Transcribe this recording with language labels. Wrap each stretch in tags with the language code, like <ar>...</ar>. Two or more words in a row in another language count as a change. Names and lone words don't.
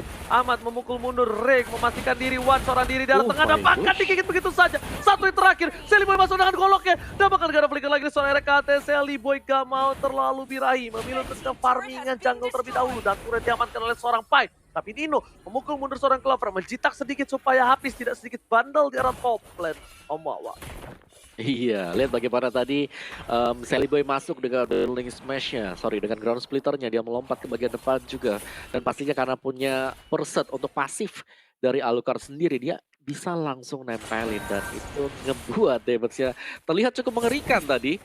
<id>Ahmad memukul mundur Reg, memastikan diri Wan seorang diri dari tengah dan bahkan digigit begitu saja. Satu yang terakhir, Sally Boy masuk dengan goloknya. Dan bahkan gak ada flicker lagi seorang RKT. Sally Boy gak mau terlalu birahi, memilih untuk ke farmingan jungle terlebih dahulu. Dan turret diamankan oleh seorang Pai. Tapi Nino memukul mundur seorang Clover, menjitak sedikit supaya habis tidak sedikit bandel di arah</id> <en>top lane. Omawa.</en> <id>Iya, lihat bagaimana tadi Sally Boy masuk dengan Link Smash-nya, dengan Ground Splitter-nya, dia melompat ke bagian depan juga. Dan pastinya karena punya perset untuk pasif dari Alucard sendiri, dia bisa langsung nempelin. Dan itu ngebuat damage-nya terlihat cukup mengerikan tadi.</id>